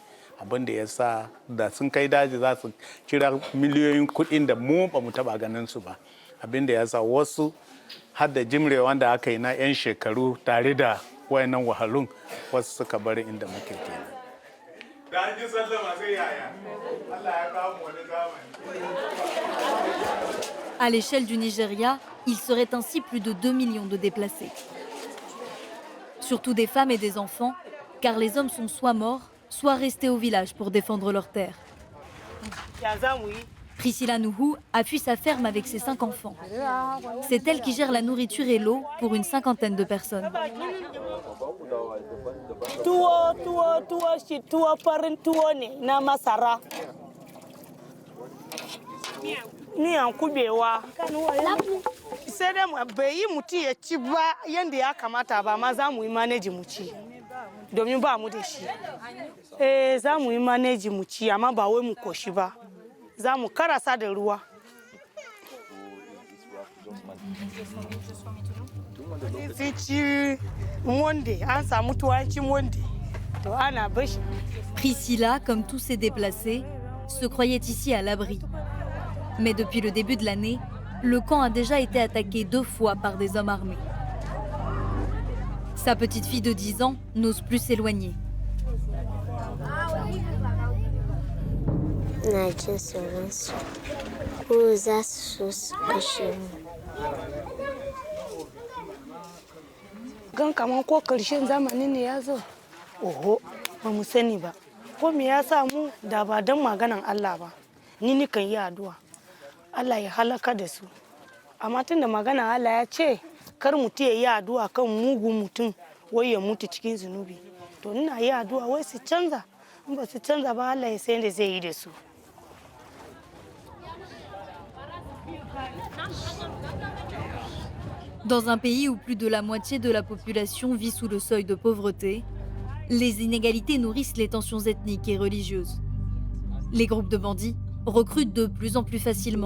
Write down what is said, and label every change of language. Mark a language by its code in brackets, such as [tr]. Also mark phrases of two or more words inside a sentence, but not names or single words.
[ha] Abin da ya sa da sun kai daji za su kira miliyoyin kuɗin da mu ba mu taɓa ganin su ba. Abin da ya sa wasu har da jimre wanda aka yi na 'yan shekaru tare da wayannan wahalun wasu suka bari inda muke kenan. Da an ji sallama sai yaya Allah ya kawo mu wani zamani. [fr] À l'échelle du Nigeria, il serait ainsi plus de 2 millions de déplacés. Surtout des femmes et des enfants, car les hommes sont soit morts, soit restés au village pour défendre leurs terres. Priscilla Nuhu a fui sa ferme avec ses 5 enfants. C'est elle qui gère la nourriture et l'eau pour une 50aine de personnes. [ha] Miyan kubewa sai dai bai yi mutum ya ci ba yadda ya kamata ba, ma za mu yi maneji mu ci domin ba mu da shi. Za mu yi maneji mu ci amma ba wai mu koshi ba, za mu karasa da ruwa. Sun ci monde, an samu tuwanci monde to ana bashi. [fr] Priscilla, comme tous ces déplacés, se croyait ici à l'abri. Mais depuis le début de l'année, le camp a déjà été attaqué 2 fois par des hommes armés. Sa petite fille de 10 ans n'ose plus s'éloigner. [ha] Gan kaman ko karshen zamani ne ya zo, oho, ba mu sani ba. Ko me ya sa mu da ba don maganan Allah ba, ni nikan yi addu'a. Allah ya halaka da su. Amma tun da magana Allah ya ce kar mutum ya yi addu'a kan mugun mutum wai ya mutu cikin zunubi. To ina yi addu'a wai su canza, in ba su canza ba Allah ya san da zai yi da su. [fr] Dans un pays où plus de la moitié de la population vit sous le seuil de pauvreté, les inégalités nourrissent les tensions ethniques et religieuses. Les groupes de bandits recrutent de plus en plus facilement.